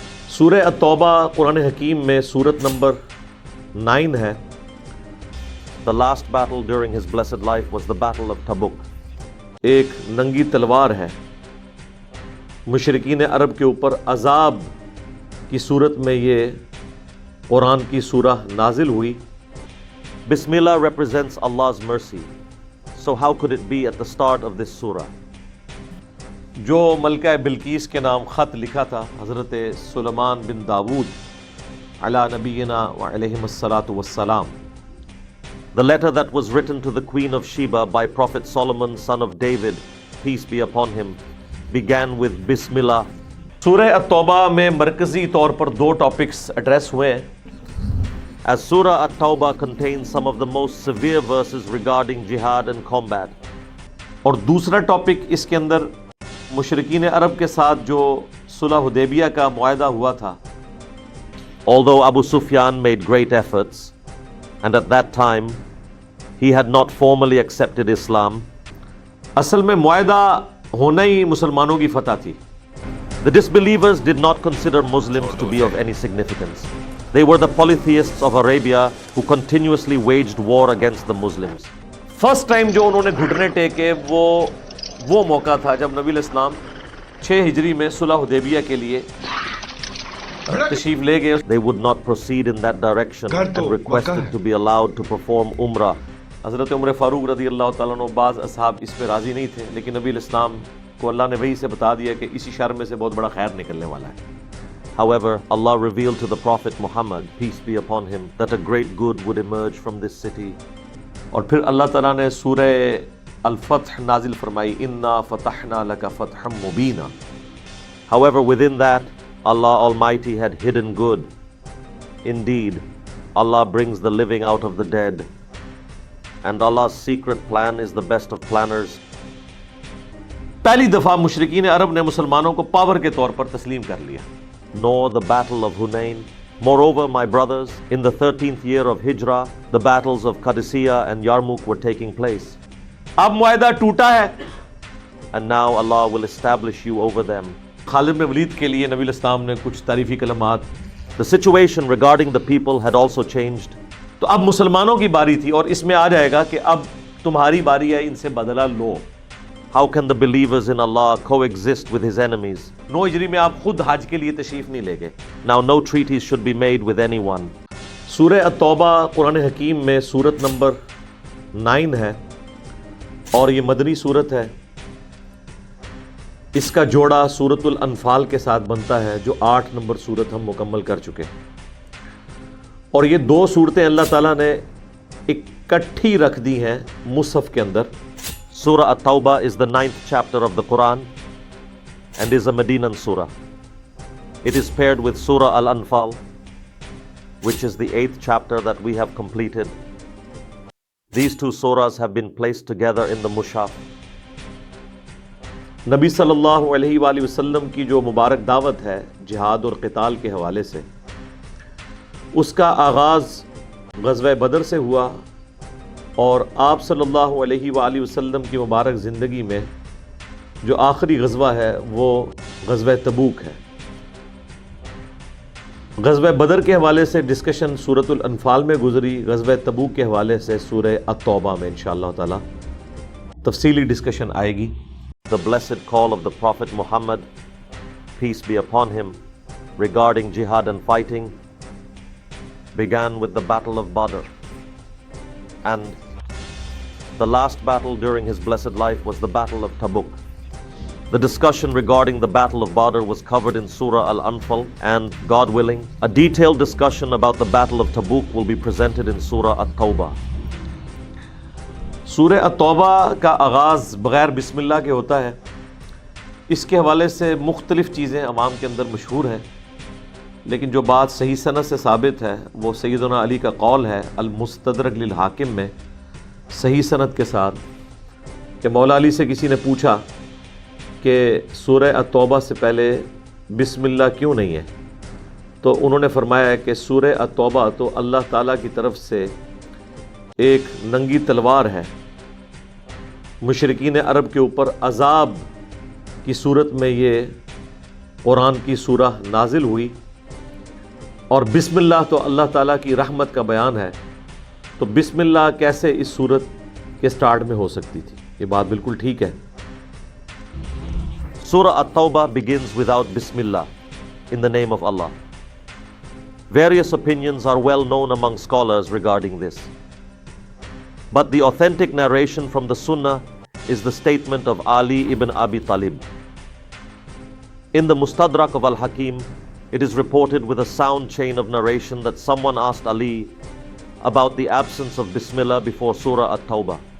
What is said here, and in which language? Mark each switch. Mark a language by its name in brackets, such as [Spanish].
[Urdu] سورہ التوبہ قرآن حکیم میں سورت نمبر 9 ہے. [English] The last battle during his blessed life was the battle of Tabuk. [Urdu] ایک ننگی تلوار ہے. مشرکین عرب کے اوپر عذاب کی صورت میں یہ قرآن کی سورہ نازل ہوئی. [English] Bismillah represents Allah's mercy. So how could it be at the start of this surah? [Urdu] جو ملکہ بلقیس کے نام خط لکھا تھا حضرت سلیمان بن داود علی نبینا وعلیہم الصلاۃ والسلام. [English] The letter that was written to the Queen of Sheba by Prophet Solomon, son of David, peace be upon him, began with Bismillah. [Urdu] سورہ التوبہ میں مرکزی طور پر دو ٹاپکس ایڈریس ہوئے ہیں. [English] As Surah Tawbah contains some of the most severe verses regarding jihad and combat. [Urdu] اور دوسرا topic اس کے اندر مشرکین عرب کے ساتھ جو صلح حدیبیہ کا معاہدہ ہوا تھا. [English] Although Abu Sufyan made great efforts and at that time he had not formally accepted Islam. [Urdu] اصل میں معاہدہ ہونا ہی مسلمانوں کی فتح تھی. [English] The disbelievers did not consider Muslims to be of any significance. They were the polytheists of Arabia who continuously waged war against the Muslims. First time [Urdu] جو انہوں نے گھٹنے ٹیکے وہ موقع تھا جب نبی الاسلام 6 ہجری میں صلح حدیبیہ کے لیے تشریف لے گئے. [English] They would not proceed in that direction and requested to be allowed to perform umrah. [Urdu] حضرت عمر فاروق رضی اللہ تعالیٰ عنہ بعض اصحاب اس پہ راضی نہیں تھے، لیکن نبی الاسلام کو اللہ نے وحی سے بتا دیا کہ اسی شر میں سے بہت بڑا خیر نکلنے والا ہے. [English] However, Allah revealed to the Prophet Muhammad, peace be upon him, that a great good would emerge from this city. [Urdu] اور پھر اللہ تعالیٰ نے سورہ الفتح نازل فرمائی [Arabic] اِنَّا فَتَحْنَا لَكَ فَتْحًا مُبِينًا. [English] However, within that, Allah Almighty had hidden good. Indeed, Allah brings the living out of the dead, and Allah's secret plan is the best of planners. [Urdu] پہلی دفعہ مشرکین عرب نے مسلمانوں کو پاور کے طور پر تسلیم کر لیا. [English] Nor the battle of Humein. Moreover, my brothers, in the 13th year of Hijrah, the battles of Qadisiyah and Yarmouk were taking place. [Urdu] اب معاہدہ ٹوٹا ہے. [English] And now Allah will establish you over them. [Urdu] خالد بن ولید کے لیے نبی الاسلام نے کچھ تعریفی کلمات. [English] The situation regarding the people had also changed. [Urdu] تو اب مسلمانوں کی باری تھی اور اس میں آ جائے گا کہ اب تمہاری باری ہے، ان سے بدلہ لو. [English] How can the believers in Allah coexist with his enemies? [Urdu] 9 ہجری میں آپ خود حج کے لیے تشریف نہیں لے گئے. [English] Now no treaties should be made with anyone. [Urdu] سورہ التوبہ قرآن حکیم میں سورت نمبر 9 ہے اور یہ مدنی سورت ہے. اس کا جوڑا سورت الانفال کے ساتھ بنتا ہے جو 8 نمبر سورت ہم مکمل کر چکے. اور یہ دو صورتیں اللہ تعالیٰ نے اکٹھی رکھ دی ہیں مصحف کے اندر. [English] Surah Tawbah is the 9th chapter of the Qur'an and is a Medinan surah. It is paired with Surah Al-Anfal, which is the 8th chapter that we have completed. These two surahs have been placed together in the mushaf. [Urdu] نبی صلی اللہ علیہ وآلہ وسلم کی جو مبارک دعوت ہے جہاد اور قتال کے حوالے سے، اس کا آغاز غزوہ بدر سے ہوا اور آپ صلی اللہ علیہ وآلہ وسلم کی مبارک زندگی میں جو آخری غزوہ ہے وہ غزوہ تبوک ہے. غزوہ بدر کے حوالے سے ڈسکشن سورۃ الانفال میں گزری. غزوہ تبوک کے حوالے سے سورہ التوبہ میں انشاءاللہ تعالی تفصیلی ڈسکشن آئے گی. [English] The blessed call of the Prophet Muhammad, peace be upon him, regarding jihad and fighting began with the battle of Badr. And the last battle during his blessed life was the battle of Tabuk. The discussion regarding the battle of Badr was covered in Surah Al-Anfal, and God willing, a detailed discussion about the battle of Tabuk will be presented in Surah At-Tawbah. [Urdu] سورہ التوبہ کا آغاز بغیر بسم اللہ کے ہوتا ہے. اس کے حوالے سے مختلف چیزیں عوام کے اندر مشہور ہیں، لیکن جو بات صحیح سند سے ثابت ہے وہ سیدنا علی کا قول ہے المستدرک للحاکم میں صحیح سند کے ساتھ کہ مولا علی سے کسی نے پوچھا کہ سورہ التوبہ سے پہلے بسم اللہ کیوں نہیں ہے، تو انہوں نے فرمایا کہ سورہ التوبہ تو اللہ تعالیٰ کی طرف سے ایک ننگی تلوار ہے. مشرکین عرب کے اوپر عذاب کی صورت میں یہ قرآن کی سورہ نازل ہوئی. اور بسم اللہ تو اللہ تعالیٰ کی رحمت کا بیان ہے، تو بسم اللہ کیسے اس سورت کے سٹارٹ میں ہو سکتی تھی؟ یہ بات بالکل ٹھیک ہے۔ [English] Surah At-Tawbah begins without Bismillah, in the name of Allah. Various opinions are well known among scholars regarding this. But the authentic narration from the Sunnah is the statement of Ali ibn Abi Talib. In the Mustadrak of Al-Hakim, it is reported with a sound chain of narration that someone asked Ali about the absence of Bismillah before Surah At-Tawbah.